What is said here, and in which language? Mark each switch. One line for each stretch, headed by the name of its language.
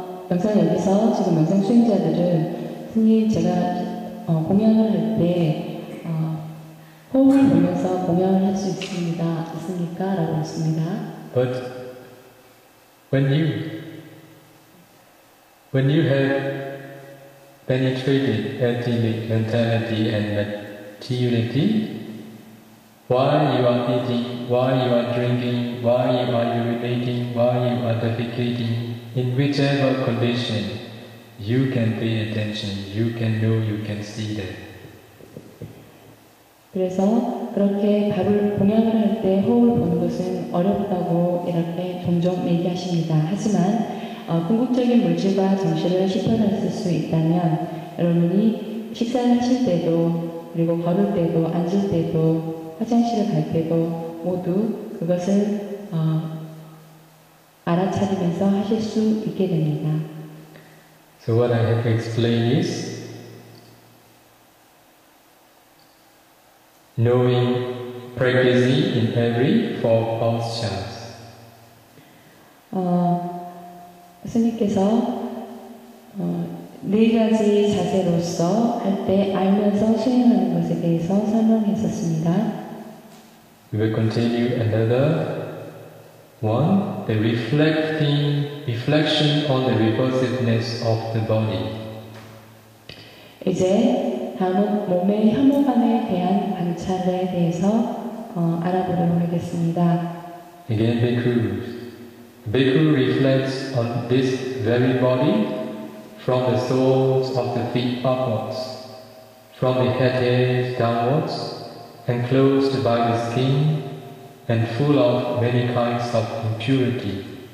Korean: 영상 여기서 지금 영상 수행자들은 스님 제가 공양을 할 때 호흡을 보면서 공양을 할 수 있습니까? 라고 했습니다.
English: But when you have penetrated ethnic mentality and materiality, while you are eating, while you are drinking, while you are urinating, while you are defecating, in whichever condition, you can pay attention, you can know, you can see that.
Korean: 그래서 그렇게 밥을 공양을 할 때 호흡을 보는 것은 어렵다고 이렇게 종종 얘기하십니다. 하지만 궁극적인 물질과 정신을 실현할 수 있다면 여러분이 식사를 하실 때도 그리고 걸을 때도 앉을 때도 화장실을 갈 때도 모두 그것을 알아차리면서 하실 수 있게 됩니다.
English: So what I have to explain is knowing, practicing in every four postures.
Korean: 스님께서 네 가지 자세로서 할 때 알면서 수행하는 것에 대해서 설명했었습니다.
English: We will continue another one, the reflection on the repulsiveness of the body.
Korean: 이제 다음은 몸의 혐오감에 대한 관찰에 대해서 알아보도록 하겠습니다.
English: Again, bhikkhus. Bhikkhu reflects on this very body from the soles of the feet upwards, from the head hairs downwards, enclosed by the skin and full of many kinds of impurity.